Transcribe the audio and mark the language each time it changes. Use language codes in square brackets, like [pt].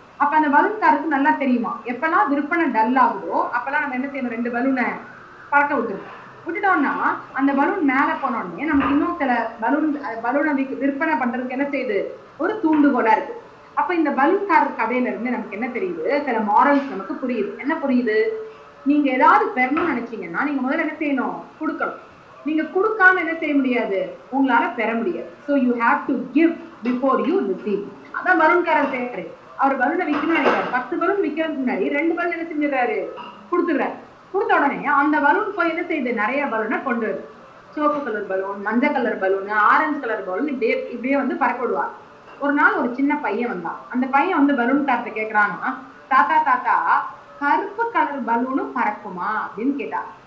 [ta] அப்ப அந்த பலூன்காருக்கு நல்லா தெரியுமா, எப்பெல்லாம் விற்பனை டல் ஆகுதோ அப்பெல்லாம் நம்ம என்ன செய்யணும், 2 பலூனை பறக்க விட்டுட்டோம்னா அந்த பலூன் மேல போனோடனே நமக்கு இன்னும் சில பலூனை விற்பனை பண்றதுக்கு என்ன செய்யுது, ஒரு தூண்டுகோலா இருக்கு. அப்ப இந்த பலூன்காரர் கதையில இருந்து நமக்கு என்ன தெரியுது, சில மாரல்ஸ் நமக்கு புரியுது. என்ன புரியுது, நீங்க ஏதாவது பெறணும்னு நினைச்சீங்கன்னா நீங்க முதல்ல என்ன செய்யணும், கொடுக்கணும். நீங்க கொடுக்காம என்ன செய்ய முடியாது, உங்களால பெற முடியாது. [en] So you have to give before you receive. [ta] அதான் பலூன்காரர் செய்யறாரு. அவர் பலூனை விற்கணும்னு நினைக்கிறாரு. 10 பலூன் விற்கிறதுக்கு முன்னாடி 2 பலூன் என்ன செஞ்சிடறாரு, கொடுத்துடுறாரு. கொடுத்த உடனே அந்த பலூன் போய் என்ன செய்யுது, நிறைய பலூனை கொண்டு வருது. சிவப்பு கலர் பலூன், மஞ்சள் colour balloon, orange colour balloon, இப்படியே வந்து பறக்க விடுவார். ஒரு நாள் ஒரு சின்ன பையன் வந்தான். அந்த பையன் வந்து பலூன் கார்ட்ட கேட்கிறான்னா, தாத்தா தாத்தா கருப்பு கலர் பலூனும் பறக்குமா அப்படின்னு கேட்டா.